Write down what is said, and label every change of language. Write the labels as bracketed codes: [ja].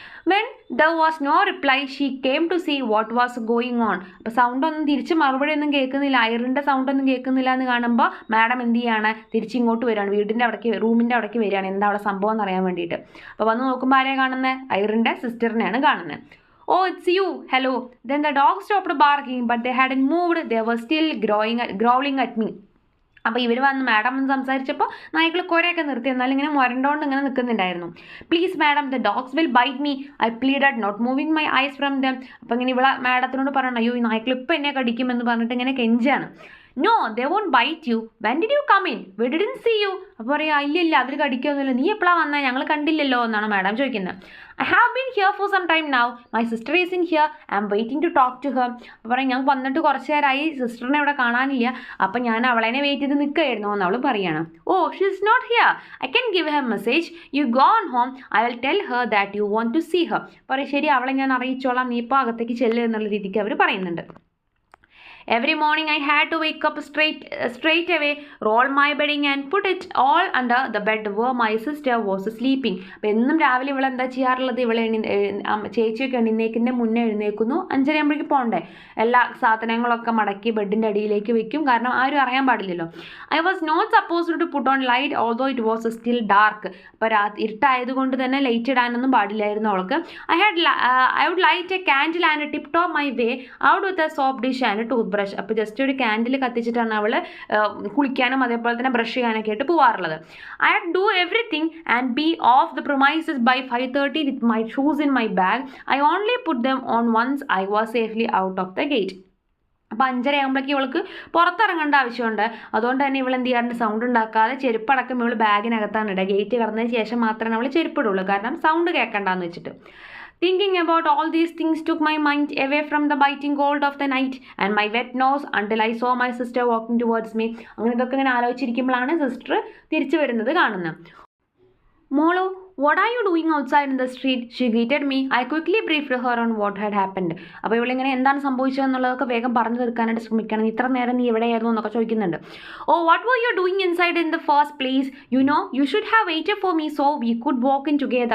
[en] When there was no reply she came to see what was going on. [ml] അപ്പോൾ സൗണ്ടൊന്നും തിരിച്ച് മറുപടി ഒന്നും കേൾക്കുന്നില്ല, ഐറിൻ്റെ സൗണ്ടൊന്നും കേൾക്കുന്നില്ല എന്ന് കാണുമ്പോൾ മാഡം എന്ത് ചെയ്യാണ്, തിരിച്ചിങ്ങോട്ട് വരികയാണ്, വീടിൻ്റെ അവിടേക്ക് റൂമിൻ്റെ അവിടേക്ക് വരികയാണ്, എന്താ അവിടെ സംഭവം എന്ന് അറിയാൻ വേണ്ടിയിട്ട്. അപ്പോൾ വന്ന് നോക്കുമ്പോൾ ആരെയാണ് കാണുന്നത്, ഐറിൻ്റെ സിസ്റ്ററിനെയാണ് കാണുന്നത്. [en] Oh, it's you. Hello. Then the dog stopped barking, but they hadn't moved. They were still growling at me. [ml] അപ്പോൾ ഇവർ വന്ന് മാഡം എന്ന് സംസാരിച്ചപ്പോൾ നായ്ക്കൾ കുറേയൊക്കെ നിർത്തി, എന്നാലും ഇങ്ങനെ മുരണ്ടോണ്ട് ഇങ്ങനെ നിൽക്കുന്നുണ്ടായിരുന്നു. [en] Please madam, the dogs will bite me. I pleaded, not moving my eyes from them. [ml] അപ്പോൾ ഇങ്ങനെ ഇവിടെ മാഡത്തിനോട് പറയണം, അയ്യോ ഈ നായ്ക്കൾ ഇപ്പോൾ എന്നെ കടിക്കുമെന്ന് പറഞ്ഞിട്ട് ഇങ്ങനെ കെഞ്ചാണ്. [en] No, they won't bite you. When did you come in? We didn't see you. [ml] അപ്പോൾ പറയാം, ഇല്ലില്ല അവർ കടിക്കൊന്നുമില്ല, നീ എപ്പോഴാണ് വന്നത്, ഞങ്ങൾ കണ്ടില്ലല്ലോ എന്നാണ് മാഡം ചോദിക്കുന്നത്. [en] I have been here for some time now. My sister is in here. I am waiting to talk to her. [ml] അപ്പോൾ പറയും, ഞാൻ വന്നിട്ട് കുറച്ച് നേരമായി, സിസ്റ്ററിനെ ഇവിടെ കാണാനില്ല, അപ്പം ഞാൻ അവളെ വെയിറ്റ് ചെയ്ത് നിൽക്കുകയായിരുന്നു എന്ന് അവൾ പറയുകയാണ്. [en] Oh, she is not here. I can give her message. You go on home. I will tell her that you want to see her. [ml] പറയും, ശരി, അവളെ ഞാൻ അറിയിച്ചോളാം, നീ ഇപ്പോൾ അകത്തേക്ക് ചെല്ലുക എന്നുള്ള രീതിക്ക് അവർ പറയുന്നുണ്ട്. [en] Every morning I had to wake up straight away, roll my bedding and put it all under the bed where my sister was sleeping. [ml] അപ്പോൾ എന്നും രാവിലെ ഇവൾ എന്താ ചെയ്യാറുള്ളത്, ഇവളെ ചേച്ചിയൊക്കെ എണ്ണീക്കുന്നതിൻ്റെ മുന്നേ എഴുന്നേക്കുന്നു, 5:30 ആകുമ്പോഴേക്ക് പോകണ്ടേ, എല്ലാ സാധനങ്ങളൊക്കെ മടക്കി ബെഡിൻ്റെ അടിയിലേക്ക് വെക്കും, കാരണം ആരും അറിയാൻ പാടില്ലല്ലോ. [en] I was not supposed to put on light although it was still dark. [ml] അപ്പോൾ ഇരുട്ടായതുകൊണ്ട് തന്നെ ലൈറ്റ് ഇടാനൊന്നും പാടില്ലായിരുന്നു അവൾക്ക്. [en] I would light a candle and tip top my way out with a soap dish and tooth brush. [ml] അപ്പോൾ just ഒരു candle കത്തിച്ചിട്ടാണ് അവൾ കുളിക്കാനും അതേപോലെ തന്നെ ബ്രഷ് ചെയ്യാനൊക്കെ ആയിട്ട് പോകാറുള്ളത്. [en] I had do everything and be off the promises by 5:30 with my shoes in my bag. I only put them on once I was safely out of the gate. [ml] അപ്പോൾ 5:30 ആകുമ്പോഴേക്കും ഇവൾക്ക് പുറത്തിറങ്ങേണ്ട ആവശ്യമുണ്ട്. അതുകൊണ്ട് തന്നെ ഇവൾ എന്ത് ചെയ്യാറുണ്ട്, സൗണ്ട് ഉണ്ടാക്കാതെ ചെരുപ്പടക്കം ഇവൾ ബാഗിനകത്താണ് ഇടുക. ഗേറ്റ് കടന്നതിന് ശേഷം മാത്രമേ അവൾ ചെരുപ്പിടുള്ളൂ, കാരണം സൗണ്ട് കേൾക്കണ്ടെന്ന് വെച്ചിട്ട്. [en] Thinking about all these things took my mind away from the biting cold of the night and my wet nose until I saw my sister walking towards me. [ml] അങ്ങനെ ഇതൊക്കെ ഇങ്ങനെ ആലോചിച്ചിരിക്കുമ്പോഴാണ് സിസ്റ്റർ തിരിച്ചു വരുന്നത് കാണുന്നത്. [en] മോളോ, what are you doing outside in the street? She greeted me. I quickly briefed her on what had happened. [ml] അപ്പോൾ ഇവളിങ്ങനെ എന്താണ് സംഭവിച്ചതെന്നുള്ളതൊക്കെ വേഗം പറഞ്ഞു തീർക്കാനായിട്ട് ശ്രമിക്കണം. ഇത്ര നേരം നീ എവിടെയായിരുന്നു എന്നൊക്കെ ചോദിക്കുന്നുണ്ട്. [en] Oh, what were you doing inside in the first place? You know, you should have waited for me so we could walk in together.